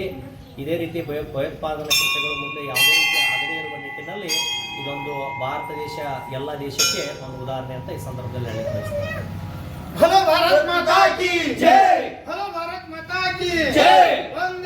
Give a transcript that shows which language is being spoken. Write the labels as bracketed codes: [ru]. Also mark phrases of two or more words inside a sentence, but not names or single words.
[kn] ಇದೇ ರೀತಿ ಭಯೋತ್ಪಾದನಾ ಕೃತ್ಯಗಳು ಮುಂದೆ ಯಾವುದೇ ರೀತಿ ಆಗದೇ ಇರುವ ನಿಟ್ಟಿನಲ್ಲಿ ಇದೊಂದು ಭಾರತ ದೇಶ ಎಲ್ಲ ದೇಶಕ್ಕೆ ಒಂದು ಉದಾಹರಣೆ ಅಂತ ಈ ಸಂದರ್ಭದಲ್ಲಿ ಹೇಳಕ್ಕೆ ಬಯಸ್ತೇನೆ. [hi] बोलो भारत माता की जय, बोलो भारत माता की जय।